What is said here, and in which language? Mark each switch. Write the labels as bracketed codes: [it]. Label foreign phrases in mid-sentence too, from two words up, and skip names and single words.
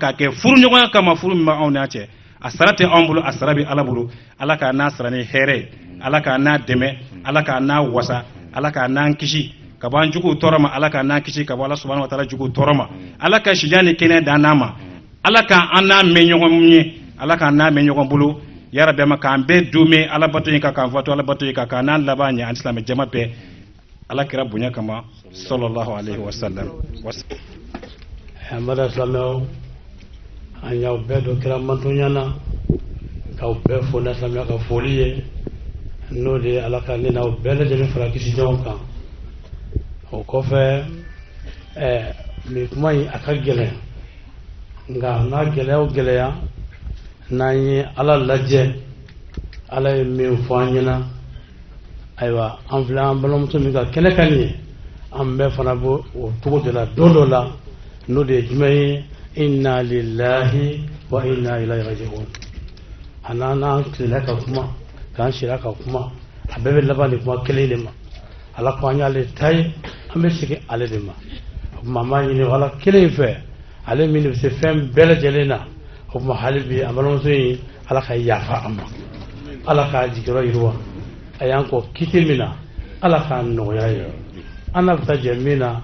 [bm] k'a kɛ furuɲɔgɔnya kama furu min b'anw n'a cɛ a sara tɛ anw bolo a sara bɛ Ala bolo Ala k'a n'a sara ni hɛrɛ ye Ala k'a n'a dɛmɛ Ala k'a n'a wasa Ala k'a n'an kisi ka bɔ an juguw tɔɔrɔ ma Ala k'a n'an kisi ka bɔ Ala [ar] سبحانه وتعالى [bm] juguw tɔɔrɔ ma Ala ka sijan ni kɛnɛ d'an n'a ma Ala k'an n'a mɛn ɲɔgɔn ye Ala k'an n'a mɛn ɲɔgɔn bolo [ar] يا ربي [bm] ma k'an bɛɛ dumɛ Ala bato ye ka k'an fatu Ala bato ye ka k'an n'an laban ɲɛ an silamɛ jama bɛɛ Ala kira bonya kama [ar] صلى الله عليه وسلم [bm] hamada silamɛw an y'aw bɛɛ dɔ kira mantonya na k'aw bɛɛ fo na silamɛya ka foli ye n'o de ye Ala ka ne n'aw bɛɛ lajɛlen fara kisi ɲɔgɔn kan o kɔfɛ nin kuma in a ka gɛlɛn nka n'a gɛlɛya o gɛlɛya n'an ye Ala lajɛ Ala ye min fɔ an ɲɛna ayiwa an filɛ an balimamuso min ka kɛnɛ ka nin ye an bɛɛ fana bɔ o cogo de la don dɔ la n'o de ye jumɛn ye [ar] إنا لله وإنا إليه راجعون [bm] a n'an tilela ka kuma k'an sira ka kuma a bɛɛ bɛ laban nin kuma kelen de ma Ala ko an y'ale ta ye an bɛ segin ale de ma o tuma an b'a ɲini Ala kelen in fɛ ale min bɛ se fɛn bɛɛ lajɛlen na o tuma hali bi a balimamuso in Ala ka yafa a ma Ala k'a jigiyɔrɔ yiriwa a y'an kɔ kiti min na Ala k'a nɔgɔya ye an n'a bɛ taa jɛ min na